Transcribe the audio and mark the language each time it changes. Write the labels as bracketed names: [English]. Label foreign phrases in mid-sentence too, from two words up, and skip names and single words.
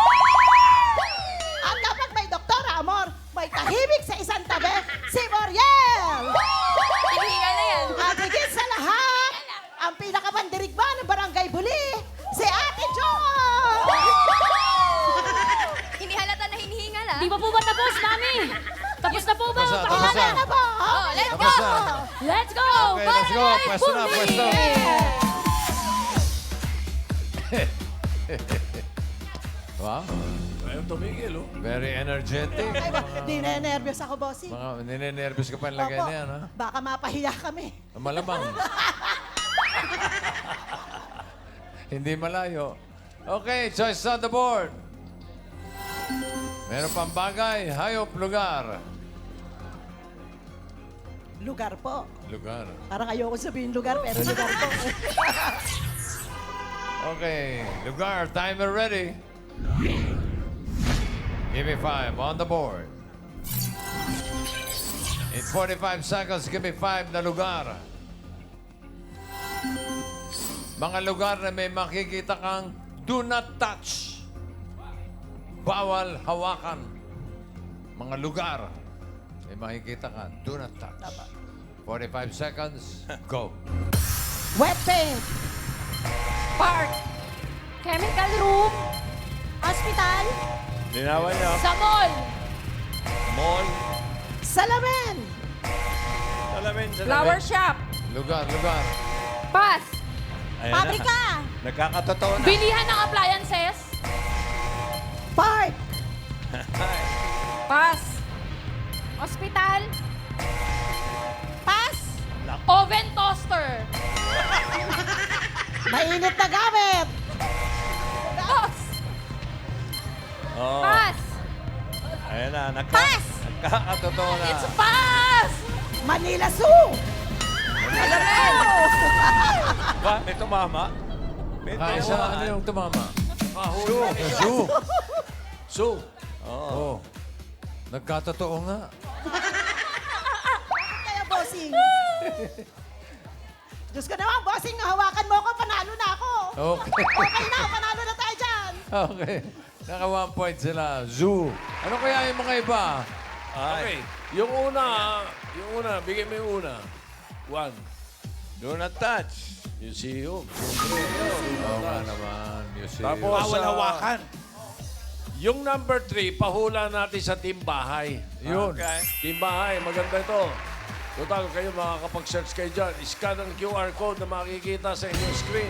[Filipino] At kapag may Doktora Amor, may tahimik sa isang tabi, si Moriel. Hinihingal na yan. At higit sa lahat, ang pinakapandirigba ng Barangay Buli, si Ate Jo. Hinihalata na hinihingal ah. Di pa po ba tapos, Mami? Tapos na po ba? Tapos na, tapos Pakilala. Ano po? [English] Oh, let's go! [Filipino] Tapos na. [English] Let's go! Okay, let's go. [Filipino] Barangay Pwesto na, Buling! pwesto. Wow, Ayaw tumigil, oh. [English] very energetic. [Filipino] Ay, dinenervyos ako, bossing. Mga ninenervyos ka pa ang lagay Opo, na yan, ha? baka mapahiya kami. Malamang. Hindi malayo. [English] Okay, choice on the board. [Filipino] Meron pang bagay, hayop, lugar. Lugar po. Lugar. Parang ayoko sabihin lugar, pero lugar po. [English] Okay, lugar, timer ready. Give me 5 on the board. In 45 seconds, give me 5 [Filipino] na lugar. Mga lugar na may makikita kang [English] do not touch. [Filipino] Bawal hawakan. Mga lugar may makikita ka, [English] do not touch. 45 seconds, go. Wet paint. Park. Chemical room. Hospital. [Filipino] Linawan niyo. Sa mall. Mall. Salamin. Salamin. [English] Flower shop. [Filipino] Lugar, lugar. Pass. Ayan na. Pabrika. Nagkakatotoo na. Bilihan ng appliances. Park. Pass. Hospital. Pass. [English] Oven toaster. [Filipino] Mainit na gamit. Pass. Oo. Pass. Ayan na. Pass. Nagkakatotoo na. [English] It's pass. [Filipino] Manila Zoo. Ba, may tumama. May Kaisa, ano yung tumama? Mahuli. Zoo. So, Oh. Nagkatotoo nga. Kaya, bossing. Diyos ko naman, bossing, hawakan mo ako, panalo na ako. Okay. Okay na, panalo na tayo dyan. Okay. Naka 1 point sila. Zoo. Ano kaya yung mga iba? okay. Yung una, bigay mo yung una. 1. [English] Do not touch. [Filipino] Museum. Oo nga naman. Museum. Tapos, yung number 3, pahula natin sa Team Bahay. Yun. Okay. Team Bahay, maganda ito. Total, kayo makakapag-search kayo dyan. Scan ang [English] QR code [Filipino] na makikita sa inyong screen.